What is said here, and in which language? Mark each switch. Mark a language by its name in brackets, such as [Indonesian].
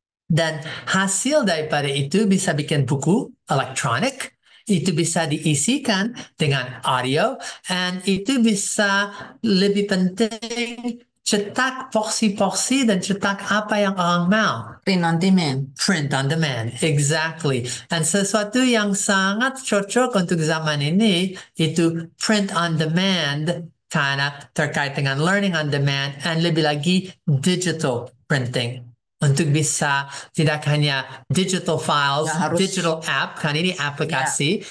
[Indonesian] Dan hasil daripada itu bisa bikin buku elektronik, itu bisa diisikan dengan audio, dan itu bisa lebih penting cetak porsi-porsi dan cetak apa yang orang mau. [English] Print on demand. Print on demand, exactly. [Indonesian] Dan sesuatu yang sangat cocok untuk zaman ini itu [English] print on demand [Indonesian] karena terkait dengan [English] learning on demand [Indonesian] dan lebih lagi [English] digital printing. [Indonesian] Untuk bisa tidak hanya [English] digital files, digital app, [Indonesian] kan ini aplikasi.